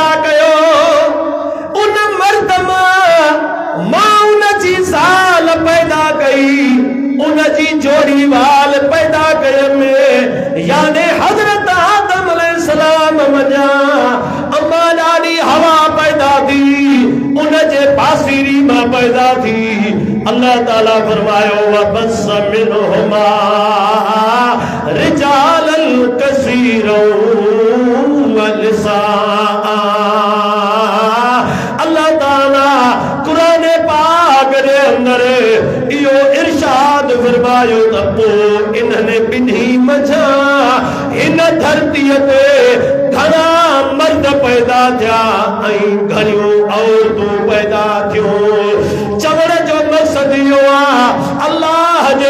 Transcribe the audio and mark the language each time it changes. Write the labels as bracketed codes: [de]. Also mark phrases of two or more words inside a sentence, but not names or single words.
[sd] कयो उन मर्द मां उन जी ज़ाल पैदा कई उन जी जोड़ी वाल पैदा कयम याने हज़रत आदम अलैहिस्सलाम मजा अम्मा ॾाढी हवा पैदा थी उन जे पासीरी मां पैदा थी अल्लाह ताला फरमायो [ar] وبث منهما رجالا كثيرا ونساء [sd] अल्लाह ताला कुरान पाक जे अंदर इहो इरशाद फरमायो त पोइ इन्हनि ॿिन्ही मझा हिन धरतीअ ते घणा मर्द पैदा थिया ऐं घणियूं औरतूं पैदा थियूं चवण जो मक़सद इहो आहे अल्लाह जे